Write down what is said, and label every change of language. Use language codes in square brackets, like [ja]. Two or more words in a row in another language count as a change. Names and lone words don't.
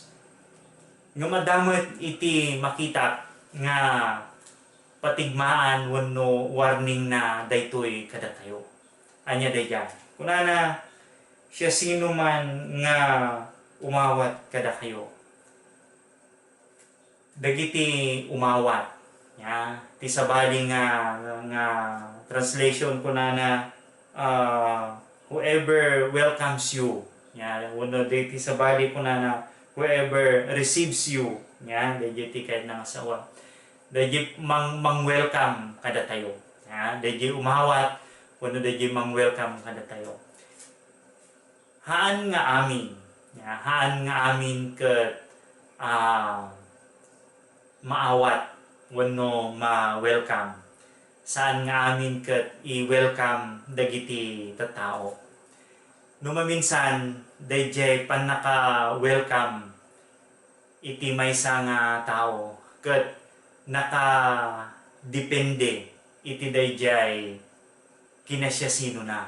[ilo] Nga madamot iti makita nga patigmaan wenno warning na daytoy kada tayo. Anya dayjay. Kunana siya sino man nga umawat kada kayo. Dagiti umawat ya ti sabali nga translation ko na [en] whoever welcomes you [ilo] ya wenno ti sabali ko na [en] whoever receives you [ilo] ya dayjay ti ket nga asawa dayjay mang welcome kada tayo ya dayjay umawat wenno dayjay mang welcome kada tayo. Haan nga amin ket maawat wenno ma-welcome. Saan nga amin ket i-welcome dagiti tattao. No maminsan dayjay panaka-welcome iti maysa nga tao ket naka-depende iti dayjay kinasya sino na.